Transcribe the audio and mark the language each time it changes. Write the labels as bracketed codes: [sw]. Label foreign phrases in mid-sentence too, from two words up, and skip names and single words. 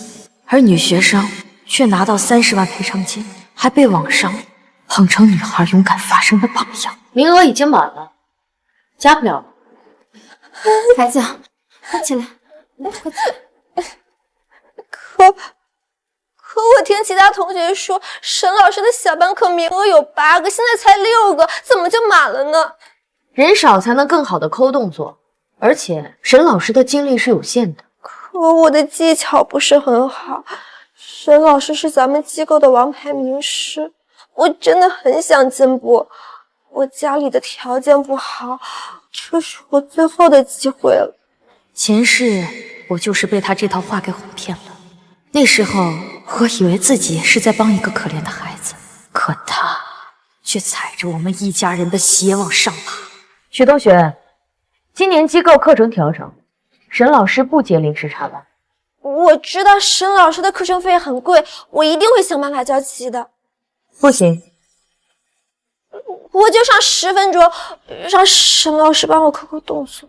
[zh] 而女學生卻拿到30萬賠償金，還被網上捧成女孩勇敢發聲的榜樣。名額已經滿了，加不了。孩子，快起來，快起來。可我聽其他同學說，沈老師的小班課名額有8 個，現在才6個，怎麼就滿了呢？人少才能更好的摳動作，而且沈老師的精力是有限的。可我的技巧不是很好，沈老師是咱們機構的王牌名師，我真的很想進步。我家裡的條件不好，這是我最後的機會了。前世我就是被他這套話給唬騙了。那時候我以為自己是在幫一個可憐的孩子，可他卻踩着我們一家人的鞋往上爬。許同學，今年機構課程調整，沈老師不接臨時插班。我知道沈老師的課程費很貴，我一定會想辦法交齊的。不行，我就上10分鐘，讓沈老師幫我摳摳動作。